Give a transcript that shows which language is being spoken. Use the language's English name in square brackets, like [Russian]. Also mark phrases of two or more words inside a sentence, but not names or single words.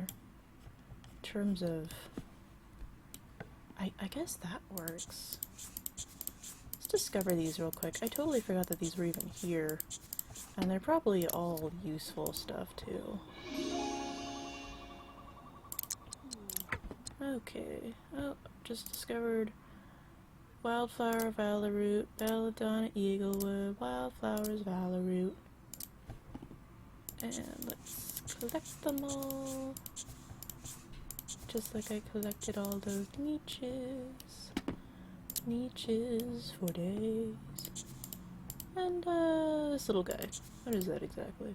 [English] In terms of... I guess that works. Let's discover these real quick. I totally forgot that these were even here. And they're probably all useful stuff, too. Okay. Oh, just discovered wildflower, valoroot, belladonna, eaglewood, wildflowers, valoroot. And let's collect them all. Just like I collected all those niches. Niches for days. And, this little guy. What is that exactly?